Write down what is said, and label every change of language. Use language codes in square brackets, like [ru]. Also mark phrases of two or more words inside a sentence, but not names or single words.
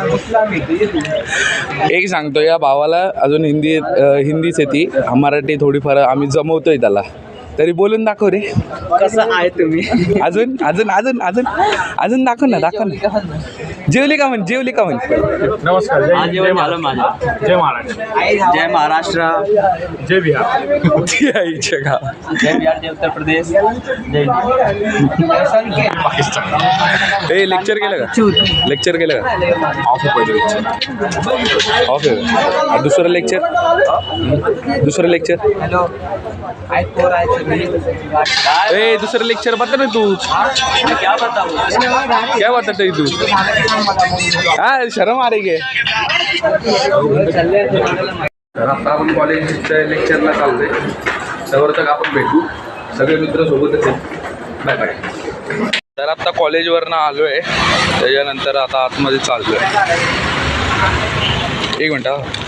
[mr] एक सांगतो, या भावाला अजून हिंदीच येते, मराठी थोडीफार आम्ही जमवतोय त्याला. तरी बोलून दाखव रे. कसं आहे तुम्ही? अजून अजून अजून अजून अजून दाखव ना. जेवली का म्हण? जेवली का म्हण? नमस्कार. जय महाराष्ट्र. जय महाराष्ट्र. जय महाराष्ट्र. जय बिहार. जय बिहार. जय उत्तर प्रदेश. जय पाकिस्तान. ए लेक्चर केलं का? लेक्चर केलं का? ऑफ पहिलं. ऑफ आहे. दुसरं लेक्चर. हॅलो. ए दुसरं लेक्चर [hi] बता ना तू. क्या बताऊ? क्या बताते तू? हा शरम आ रही है. [mr] तर आता आपण कॉलेजच्या लेक्चरला चाललोय. त्यावर तक आपण भेटू. सगळे मित्र सोबतच आहेत. [en] bye bye. [mr] तर आता कॉलेजवरनं आलो आहे, त्याच्यानंतर आता आतमध्ये चाललो आहे. एक मिनटं.